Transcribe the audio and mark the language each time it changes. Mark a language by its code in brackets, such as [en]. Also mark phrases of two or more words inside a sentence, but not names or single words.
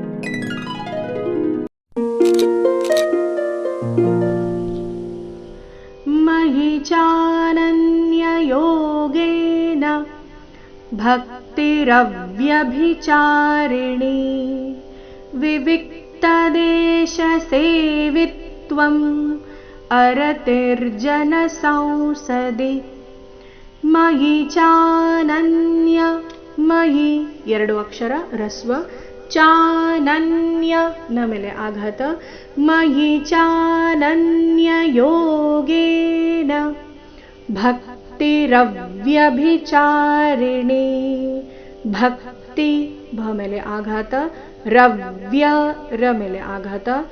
[sa] मयि चानन्ययोगेन भक्तिरव्यभिचारिणी विविक्तदेशसेवित्वम् अरतिर्जनसंसदि मयि चानन्य मयि [kn] ಎರಡು ಅಕ್ಷರ ರಸ್ವ ಚಾನನ್ಯ ನ ಮೇಲೆ ಆಘಾತ [sa] ಮಯಿ ಚಾನನ್ಯ ಯೋಗೇನ [kn] ಭಕ್ತಿರವ್ಯಭಿಚಾರಿಣಿ ಭಕ್ತಿ ಭ ಮೇಲೆ ಆಘಾತ ರವ್ಯ ರ ಮೇಲೆ ಆಘಾತ